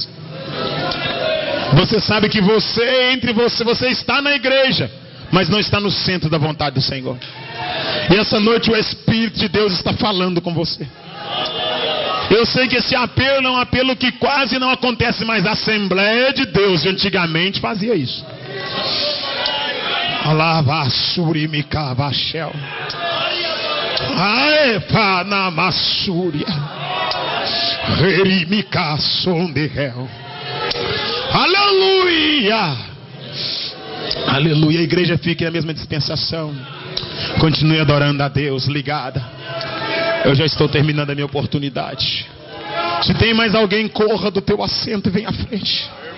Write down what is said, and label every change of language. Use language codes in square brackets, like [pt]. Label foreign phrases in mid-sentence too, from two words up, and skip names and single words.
[pt] Você sabe que você está na igreja, mas não está no centro da vontade do Senhor. E essa noite o Espírito de Deus está falando com você. Eu sei que esse apelo é um apelo que quase não acontece mais. A Assembleia de Deus de antigamente fazia isso. Alavasurimica vachel. Aepa na massúria. Rerimica sondehel. Aleluia. Aleluia. A igreja fica na mesma dispensação. Continue adorando a Deus, ligada. Eu já estou terminando a minha oportunidade. Se tem mais alguém, corra do teu assento e vem à frente.